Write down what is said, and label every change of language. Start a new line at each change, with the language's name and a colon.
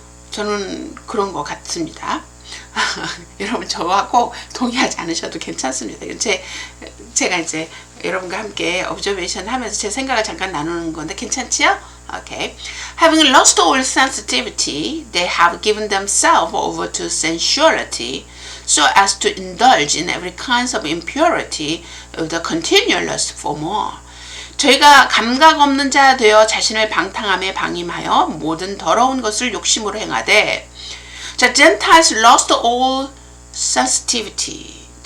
Korean: 저는 그런 것 같습니다. 여러분 저하고 동의하지 않으셔도 괜찮습니다. 제가 이제 여러분과 함께 observation 하면서 제 생각을 잠깐 나누는 건데 괜찮지요?
English: Okay. Having lost all sensitivity, they have given themselves over to sensuality so as to indulge in every kind of impurity with the continual lust for more.
Korean: 저희가 감각 없는 자 되어 자신을 방탕함에 방임하여 모든 더러운 것을 욕심으로 행하되.
English: 자, Gentiles lost all sensitivity.